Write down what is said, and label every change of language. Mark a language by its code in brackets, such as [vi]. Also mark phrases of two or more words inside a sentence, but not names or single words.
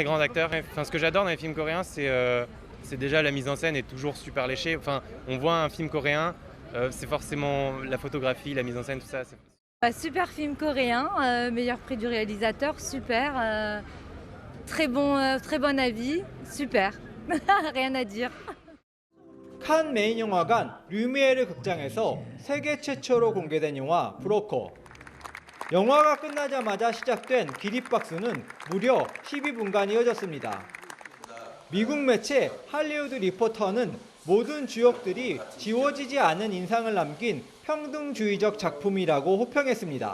[fr] Enfin, ce que j'adore dans les films coréens, c'est c'est déjà la mise en scène est toujours super léchée. Enfin, on voit un film coréen, c'est forcément la photographie, la mise en scène, tout ça. Super film coréen, meilleur prix du réalisateur, super. très bon avis, super. rien à dire. [ko] 칸 메인 영화관 류미에르 극장에서 세계 최초로 공개된 영화 브로커. 영화가 끝나자마자 시작된 기립박수는 무려 12분간 이어졌습니다. 미국 매체 할리우드 리포터는 모든 주역들이 지워지지 않은 인상을 남긴 평등주의적 작품이라고 호평했습니다.